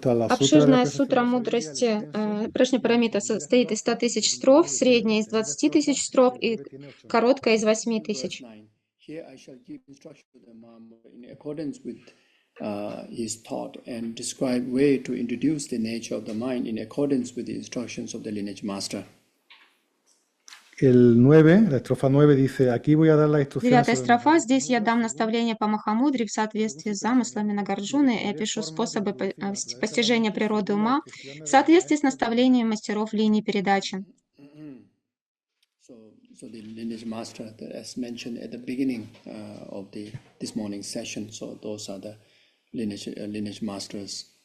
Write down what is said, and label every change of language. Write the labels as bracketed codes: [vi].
[ru] Обширная сутра мудрости Прашнапарамита состоит из 100 тысяч строф, средняя из 20 тысяч строф и короткая из 8 тысяч. [en] Here I shall give instruction to the Mahamudra in accordance with his thought and describe way to introduce the nature of the mind in accordance with the instructions of the lineage master. [es] El 9, la estrofa 9 dice, aquí voy a dar la instrucción. [ru] Девятая строфа. Здесь я дам наставление по Махамудре в соответствии с замыслами Нагарджуны и опишу способы постижения природы ума в соответствии с наставлениями мастеров линии передачи. [en] So the lineage master, as mentioned at the beginning of this morning's session, so those are the lineage masters.